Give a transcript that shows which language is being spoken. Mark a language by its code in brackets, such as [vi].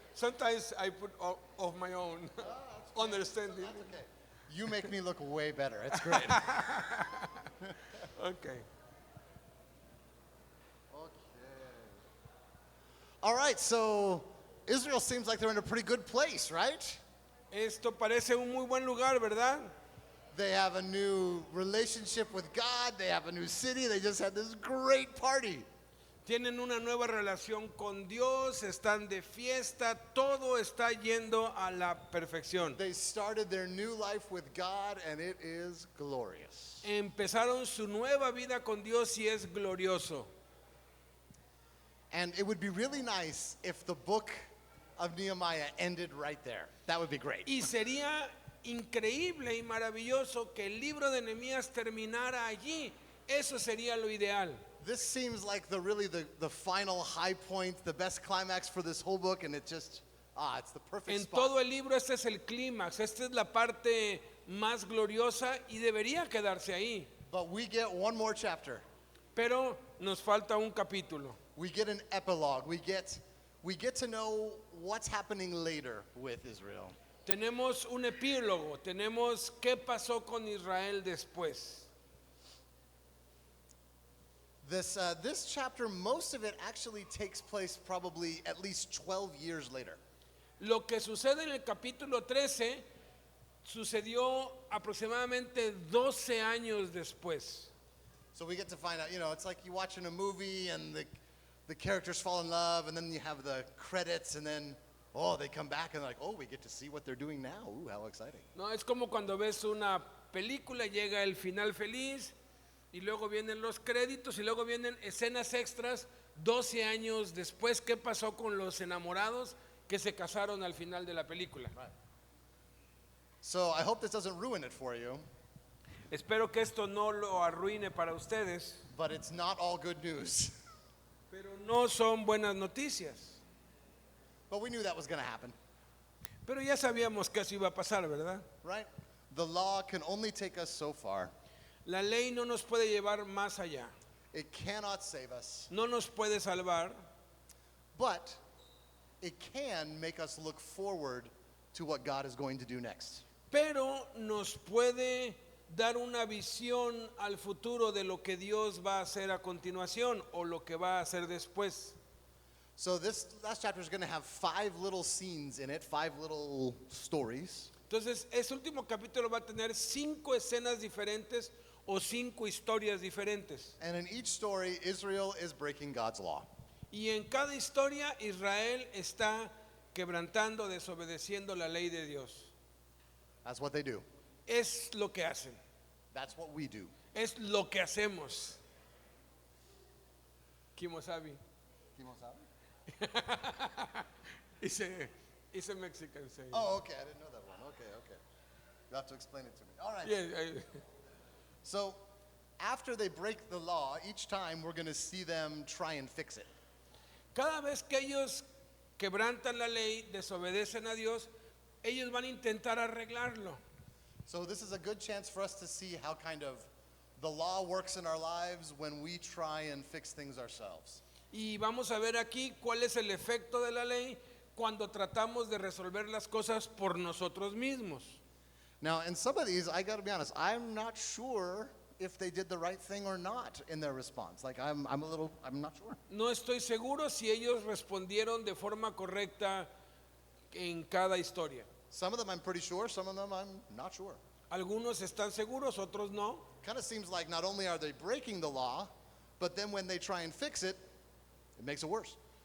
[en] Sometimes I put of my own understanding. That's okay. You make me look way better. It's great. Okay. All right, so Israel seems like they're in a pretty good place, right? [es] Esto parece un muy buen lugar, ¿verdad? [en] They have a new relationship with God. They have a new city. They just had this great party. [es] Tienen una nueva relación con Dios, están de fiesta, todo está yendo a la perfección. [en] They started their new life with God, and it is glorious. [es] Empezaron su nueva vida con Dios y es glorioso. [en] And it would be really nice if the book of Nehemiah ended right there. That would be great. [es] Y sería increíble y maravilloso que el libro de Nehemías terminara allí. Eso sería lo ideal. [en] This seems like the final high point, the best climax for this whole book, and it just, it's the perfect [es] En [en] spot. [es] todo el libro este es el clímax, esta es la parte más gloriosa y debería quedarse ahí. [en] But we get one more chapter. [es] Pero nos falta un capítulo. [en] We get an epilogue. We get to know what's happening later with Israel. [es] Tenemos un epílogo, tenemos qué pasó con Israel después. [en] This chapter, most of it actually takes place probably at least 12 years later. [es] Lo que sucede en el capítulo 13 sucedió aproximadamente 12 años después. [en] So we get to find out, it's like you watching a movie and the characters fall in love, and then you have the credits, and then, they come back and like, we get to see what they're doing now. Ooh, how exciting. [es] No, es como cuando ves una película, llega el final feliz y luego vienen los créditos y luego vienen escenas extras 12 años después. ¿Qué pasó con los enamorados que se casaron al final de la película? [en] Right. So I hope this doesn't ruin it for you, [es] Espero que esto no lo arruine para ustedes, [en] but it's not all good news. [es] pero no son buenas noticias. [en] But we knew that was going to happen, [es] Pero ya sabíamos que eso iba a pasar, ¿verdad? [en] right? The law can only take us so far. [es] La ley no nos puede llevar más allá, [en] It cannot save us, [es] no nos puede salvar, [en] but it can make us look forward to what God is going to do next. [es] pero nos puede dar una visión al futuro de lo que Dios va a hacer a continuación o lo que va a hacer después. [en] So this last chapter is going to have 5 little scenes in it, 5 little stories. [es] Entonces, ese último capítulo va a tener 5 escenas diferentes o 5 historias diferentes. [en] And in each story, Israel is breaking God's law. [es] Y en cada historia Israel está quebrantando, desobedeciendo la ley de Dios. [en] That's what they do. [es] Es lo que hacen, That's what we do. es lo que hacemos. [en] Kimosabi. It's a Mexican saying. Oh, okay. I didn't know that one. Okay. You have to explain it to me. All right. Yeah, So after they break the law, each time we're going to see them try and fix it. [es] Cada vez que ellos quebrantan la ley, desobedecen a Dios, ellos van a intentar arreglarlo. [en] So this is a good chance for us to see how kind of the law works in our lives when we try and fix things ourselves. [es] Y vamos a ver aquí cuál es el efecto de la ley cuando tratamos de resolver las cosas por nosotros mismos. [en] Now, in some of these, I got to be honest, I'm not sure if they did the right thing or not in their response. Like I'm not sure. [es] No estoy seguro si ellos respondieron de forma correcta en cada historia. [en] Some of them I'm pretty sure, some of them I'm not sure. [es] Algunos están seguros, otros no. [en] Kind of seems like not only are they breaking the law, but then when they try and fix it, it makes it worse.